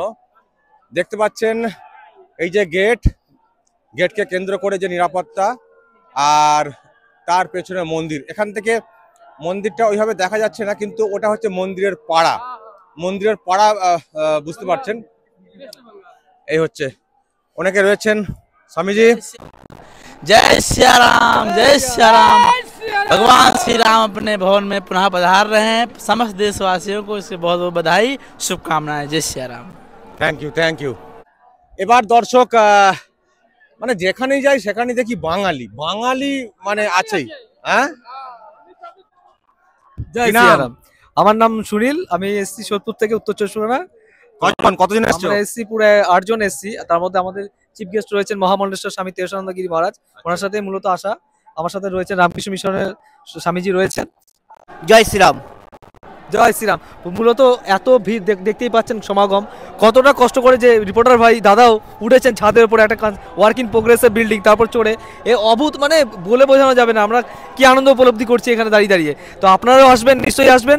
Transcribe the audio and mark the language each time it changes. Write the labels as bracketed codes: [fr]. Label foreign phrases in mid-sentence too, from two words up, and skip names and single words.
[bn] দেখতে পাচ্ছেন এই যে গেটকে কেন্দ্র করে যে নিরাপত্তা, আর তার পেছনে মন্দির। এখান থেকে মন্দিরটা ওইভাবে দেখা যাচ্ছে না, কিন্তু ওটা হচ্ছে মন্দিরের পাড়া। বুঝতে পারছেন। এই হচ্ছে অনেকে রয়েছেন। স্বামীজি [hi] जय सिया राम, जय सिया राम। भगवान श्री राम अपने भवन में पुनः पधार रहे हैं। समस्त देशवासियों को इसके बहुत बहुत बधाई, शुभकामनाएं। जय सिया राम। [en] thank you. [bn] এবার দর্শক মানে যেখানেই যাই সেখানেই দেখি বাঙালি মানে আছেই। হ্যাঁ, জয় সিয়ারাম। আমার নাম সুনীল, আমি এসছি সোদপুর থেকে, উত্তর চব্বিশ পরগনা। কতজন এসেছো? আমরা এসছি পুরো 8 জন এসছি। তার মধ্যে আমাদের [en] chief guest [bn] রয়েছেন মহামন্ডলেশ্বর স্বামী তেজস্বানন্দ গিরি মহারাজ, ওনার সাথে মূলত আসা। আমার সাথে রয়েছেন রামকৃষ্ণ মিশনের স্বামীজি রয়েছেন। [hi] जय श्री राम। [bn] জয় শ্রীরাম। মূলত এত ভিড় দেখতেই পাচ্ছেন সমাগম। কতটা কষ্ট করে যে রিপোর্টার ভাই দাদাও উঠেছেন ছাদের উপরে, একটা [en] work in progress-er [bn] বিল্ডিং, তারপর চড়ে এ অভূত, মানে বলে বোঝানো যাবে না আমরা কি আনন্দ উপলব্ধি করছি এখানে দাঁড়িয়ে দাঁড়িয়ে। তো আপনারাও আসবেন, নিশ্চয়ই আসবেন।